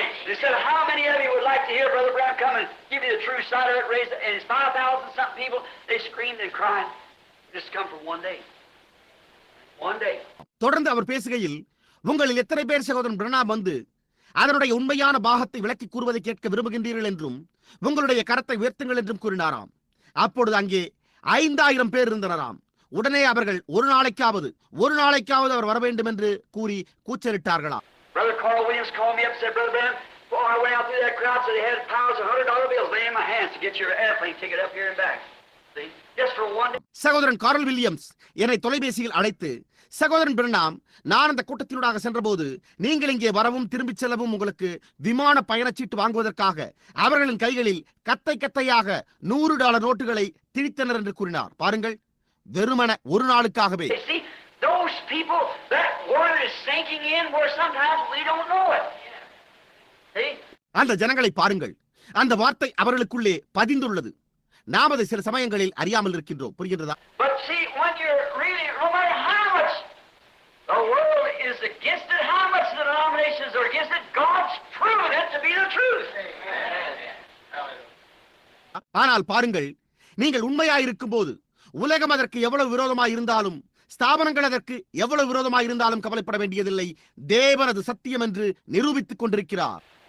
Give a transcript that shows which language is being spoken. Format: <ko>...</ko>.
<en>They said, how many of you would like to hear Brother Brown come and give you the true side of it? Raise it. And it's 5,000 something people. They screamed and cried. Just come for one day. One day.</en> <ta>தொடர்ந்து அவர் பேசுகையில், உங்களில் எத்தனை பேர் சகோதரன் பிரணாம் வந்து அதனுடைய உண்மையான பாகத்தை விளக்கி கூறுவதை கேட்க விரும்புகின்றீர்கள் என்றும் உங்களுடைய கரத்தை உயர்த்துங்கள் என்றும் கூறினாராம். அப்பொழுது அங்கே 5,000 பேர் இருந்தனராம். உடனே அவர்கள் ஒரு நாளைக்காவது அவர் வர வேண்டும் என்று கூறி கூச்சலிட்டார்களாம்.</ta> <en>Brother Carl Williams called me up and said, Brother Brown, boy, I went out through that crowd, so they had piles of $100 bills laying in my hands to get your airplane ticket up here and back. See? Just for one day.</en> <ta>சகோதரன் curl Williams என்னை தொலைபேசியில் அழைத்து, சகோதரன் பிரணாம், நான் அந்த கூட்டத்தினூடாக சென்றபோது நீங்கள் இங்கே வரவும் திரும்பிச் செல்லவும் உங்களுக்கு விமான பயணச்சீட்டு வாங்குவதற்காக அவர்களின் கைகளில் கத்தையாக $100 நோட்டுகளை திணித்தனர் என்று கூறினார். பாருங்கள், வெறுமன ஒரு நாளுக்காகவே.</ta> <en>Those people, that word is sinking in where sometimes we don't know it. See?</en> <ta>அந்த ஜனங்களை பாருங்கள், அந்த வார்த்தை அவர்களுக்குள்ளே பதிந்துள்ளது. நாம் அதை சில சமயங்களில் அறியாமல் இருக்கின்றோம். புரிகின்றதா?</ta> <en>But see, when you're really, no matter how much the world is against it, how much the denominations are against it, God's proven it to be the truth.</en> <ta>ஆனால் பாருங்கள், நீங்கள் உண்மையாயிருக்கும் போது உலகம் அதற்கு எவ்வளவு விரோதமாய் இருந்தாலும், ஸ்தாபனங்கள் அதற்கு எவ்வளவு விரோதமாக இருந்தாலும் கவலைப்பட வேண்டியதில்லை. தேவன் அது சத்தியம் என்று நிரூபித்துக் கொண்டிருக்கிறார்.</ta>